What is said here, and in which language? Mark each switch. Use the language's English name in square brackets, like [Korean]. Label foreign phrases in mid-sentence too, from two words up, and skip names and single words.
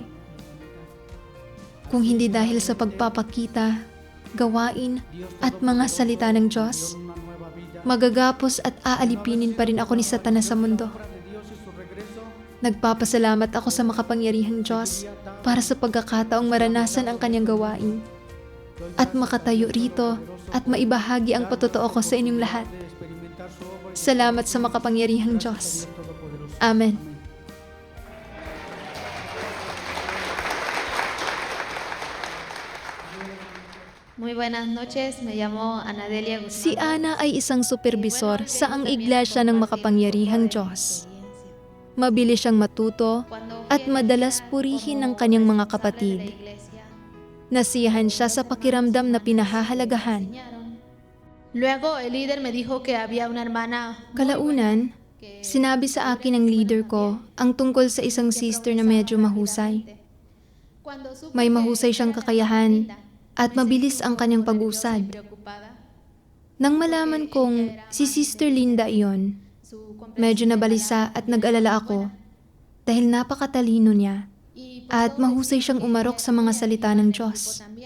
[Filipino] Kung hindi dahil sa pagpapakita, gawain at mga salita ng Diyos, magagapos at aalipinin pa rin ako ni Satanas sa mundo. Nagpapasalamat ako sa makapangyarihang Diyos para sa pagkakataong maranasan ang Kanyang gawain at makatayo rito at maibahagi ang patotoo ko sa inyong lahat. Salamat sa makapangyarihang Diyos. Amen. [Spanish] Muy buenas noches, me llamo Ana Delia Guzmán. [Filipino] Si Ana ay isang supervisor sa ang iglesia ng makapangyarihang Diyos. Mabilis siyang matuto at madalas purihin ng kanyang mga kapatid. Nasiyahan siya sa pakiramdam na pinahahalagahan. [Spanish] Luego, el líder me dijo que había una hermana. [Filipino] Kalaunan, sinabi sa akin ng leader ko ang tungkol sa isang sister na medyo mahusay. May mahusay siyang kakayahan at mabilis ang kanyang pag-usad. Nang malaman kong si Sister Linda iyon, medyo nabalisa at nag-alala ako dahil napakatalino niya at mahusay siyang umarok sa mga salita ng Diyos.